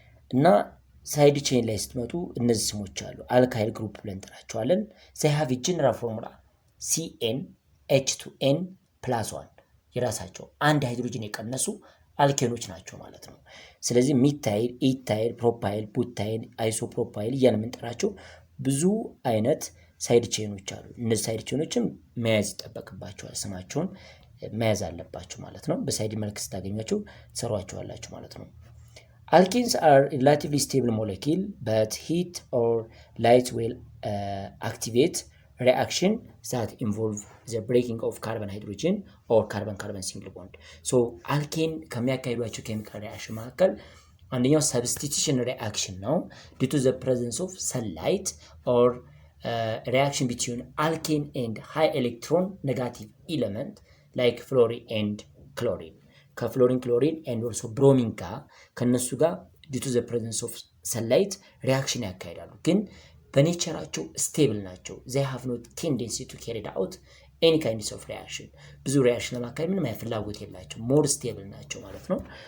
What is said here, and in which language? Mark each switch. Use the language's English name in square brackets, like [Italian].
[Amharic] እና ሳይድ ቼን ላይ ስትመጡ እነዚህ ስሞች አሉ። አልካይል ግሩፕ ብለን እንጠራቸዋለን። [English] they have a general formula CnH2n+1 [Amharic] የራሳቸው አንድ ሃይድሮጅን የቀነሱ አልኬኖች ናቸው ማለት ነው። ስለዚህ ሚታይል፣ ኢታይል፣ ፕሮፓይል፣ ቡታይል፣ አይሶፕሮፓይል እያልን የምንጠራቸው ብዙ አይነት ሳይድ ቼኖች አሉ። እነዚህ ሳይድ ቼኖችን መያዝ ይጠበቅባቸዋል። ስማቸውን መያዝ አለባቸው ማለት ነው። በሳይድ መልክ ስታገኟቸው ትሰሯቸዋላችሁ ማለት ነው። [English] Alkenes are relatively stable molecule, but heat or light will activate reaction that involve the breaking of carbon hydrogen or carbon single bond. So alkane [Amharic] ከሚያካሂዷቸው ኬሚካል ሪአክሽን መካከል አንደኛው [English] substitution reaction ነው due to the presence of sunlight or reaction between alkane and high electron negative element like fluorine and chlorine. [Amharic] ከፍሎሪን ክሎሪን ኤንድ ኦልሶ ብሮሚን ጋር ከነሱ ጋር ዲቱ ዘ ፕሬዘንስ ኦፍ ሰንላይት ሪአክሽን ያካሂዳሉ። ግን በኔቸራቸው ስቴብል ናቸው። [English] they have no tendency to carry out any kind of reaction [Amharic] ብዙ ሪአክሽን ለማካሄድ ምንም ፍላጎት የላቸው፣ ሞር ስቴብል ናቸው ማለት ነው።